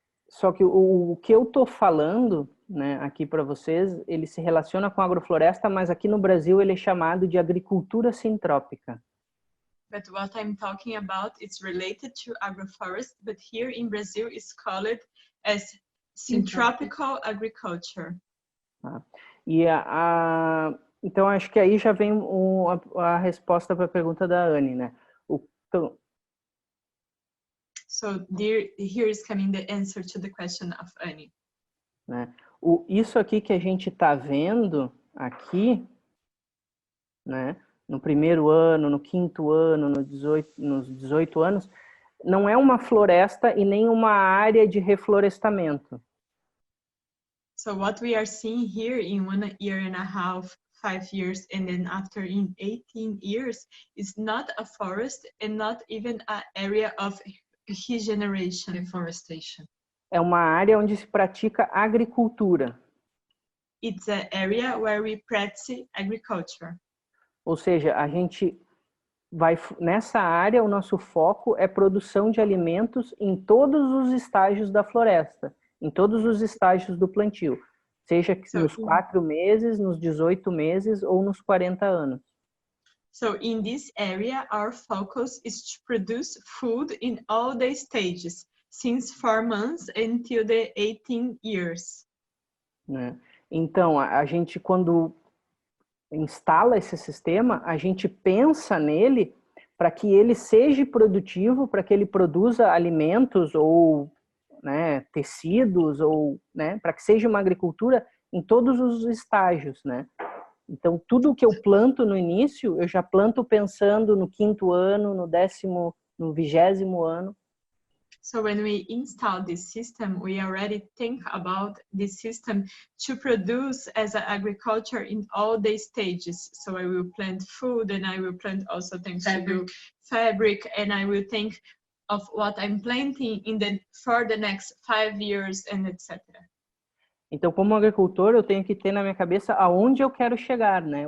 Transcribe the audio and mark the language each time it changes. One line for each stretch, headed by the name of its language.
Portuguese: Só que o que eu tô falando, né, aqui para vocês, ele se relaciona com agrofloresta, mas aqui no Brasil ele é chamado de agricultura sintrópica.
English: But what I'm talking about is related to agroforest, but here in Brazil it's called as syntropical agriculture.
Portuguese: E então acho que aí já vem a resposta para a pergunta da Anne, né?
English: So here is coming the answer to the question of Annie.
Portuguese: Né? Isso aqui que a gente está vendo aqui, né? No primeiro ano, no quinto ano, nos 18 anos, não é uma floresta e nem uma área de reflorestamento.
English: So what we are seeing here in 1 year and a half, 5 years, and then after in 18 years is not a forest and not even an area of regeneration. Reforestation.
Portuguese: É uma área onde se pratica agricultura.
English: It's an area where we practice agriculture.
Portuguese: Ou seja, a gente vai nessa área, o nosso foco é produção de alimentos em todos os estágios da floresta, em todos os estágios do plantio, seja nos 4 meses, nos 18 meses ou nos 40 anos.
English: So in this area, our focus is to produce food in all the stages, since 4 months until the 18 years.
Portuguese: Né? Então, a gente quando instala esse sistema, a gente pensa nele para que ele seja produtivo, para que ele produza alimentos ou, né, tecidos, ou, né, para que seja uma agricultura em todos os estágios, né? Então, tudo que eu planto no início, eu já planto pensando no 5º ano, no 10º, no 20º ano.
English: So when we install this system, we already think about this system to produce as an agriculture in all the stages. So I will plant food, and I will plant also things to do fabric, and I will think of what I'm planting for the next 5 years, and etc.
Portuguese: Então, como agricultor, eu tenho que ter na minha cabeça aonde eu quero chegar, né?